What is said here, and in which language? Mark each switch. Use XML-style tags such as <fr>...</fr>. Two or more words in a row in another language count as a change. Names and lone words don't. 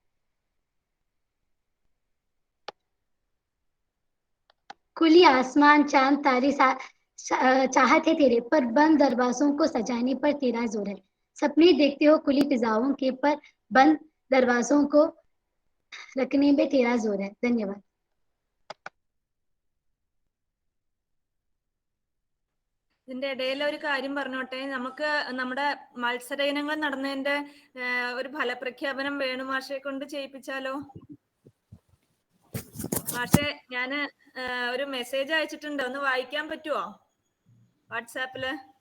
<hi>खुली आसमान, चांद तारे चाहते तेरे, पर बंद दरवाजों को सजाने पर तेरा जोर है। सपने देखते हो खुली फिजाओं के, पर बंद दरवाजों को रखने में तेरा जोर है। धन्यवाद।</hi> <ml>ഇതിന്റെ ഇടയിൽ ഒരു കാര്യം പറഞ്ഞോട്ടെ. നമുക്ക് നമ്മുടെ മത്സര ഇനങ്ങൾ നടന്നതിന്റെ ഒരു ഫലപ്രഖ്യാപനം വേണു മാഷെ കൊണ്ട് ചെയ്യിപ്പിച്ചാലോ? മാഷെ, ഞാന് ഒരു മെസ്സേജ് അയച്ചിട്ടുണ്ട്, ഒന്ന് വായിക്കാൻ പറ്റുമോ വാട്സാപ്പില്?</ml>